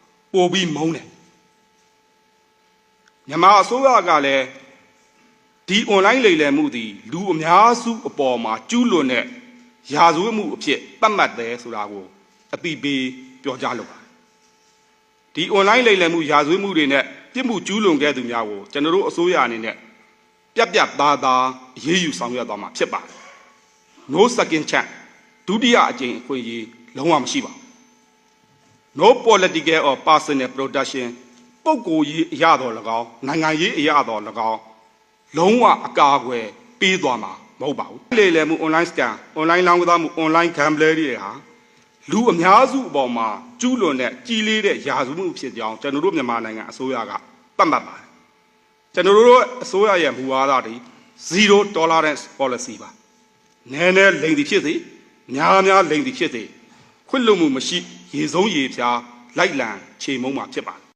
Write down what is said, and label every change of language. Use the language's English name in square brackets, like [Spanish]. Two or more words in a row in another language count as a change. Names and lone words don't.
[Burmese] ပိုပြီးမုန်းတယ်မြန်မာအစိုးရကလည်းဒီ online လိမ်လည်မှုသည်လူအများစုအပေါ်မှာကျူးလွန်တဲ့ရာဇဝတ်မှုအဖြစ်သတ်မှတ်တယ်ဆိုတာကိုအသိပေးပြောကြားလိုပါတယ်ဒီ online လိမ်လည်မှုရာဇဝတ်မှုတွေနဲ့ပြစ်မှုကျူးလွန်ခဲ့သူများကိုကျွန်တော်တို့အစိုးရအနေနဲ့ပြတ်သားသားအရေးယူဆောင်ရွက်သွားမှာဖြစ်ပါတယ် [English] no second chance [Burmese] ဒုတိယအကြိမ်အခွင့်အရေးလုံးဝမရှိပါဘူး [English] no political or personal protection [Burmese] ပုဂ္ဂိုလ်ရေးအရာတော်၎င်းနိုင်ငံရေးအရာ တော်၎င်းလုံးဝအကာအကွယ်ပေးသွားမှာမဟုတ်ပါဘူးလေလေမှု [English] online scam online [Burmese] လောင်းကစားမှု [English] online gambler [Burmese] တွေဟာလူအများစုအပေါ်မှာကျူးလွန်တဲ့ကြီးလေးတဲ့ရာဇဝတ်မှုဖြစ်ကြောင်းကျွန်တော်တို့မြန်မာနိုင်ငံအစိုးရကသတ်မှတ်ပါတယ်ကျွန်တော်တို့အစိုးရရဲ့မူဝါဒတွေ [English] zero tolerance policy [Burmese] ပါနည်းနည်းလိမ်သည်ဖြစ်စေများများလိမ်သည်ဖြစ်စေခွင့်လွှတ်မှုမရှိရေဆုံးရေဖြားလိုက်လံခြေမုံမှာဖြစ်ပါတယ်